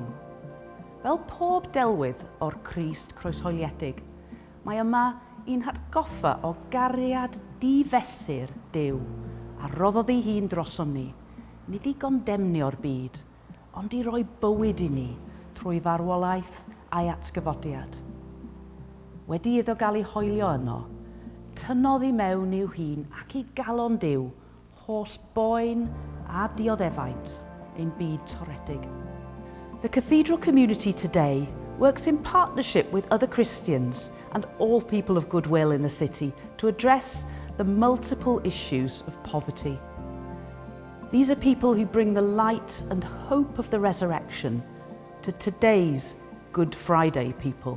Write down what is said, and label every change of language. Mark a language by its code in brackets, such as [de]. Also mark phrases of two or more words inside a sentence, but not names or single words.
[cy] Fel pob delwydd o'r Crist croeshoeliedig, mae yma un hatgoffa o gariad difesur Duw a roddodd ei hun drosom ni, nid I gondemnio'r byd, ond I roi bywyd I ni trwy farwolaeth a'i atgyfodiad. Wedi iddo gael ei hoelio yno, tynnodd I mewn i'w hun ac I galon Duw, holl boen a dioddefaint ein byd toredig. [en] The cathedral community today works in partnership with other Christians and all people of goodwill in the city to address the multiple issues of poverty. These are people who bring the light and hope of the resurrection to today's Good Friday people.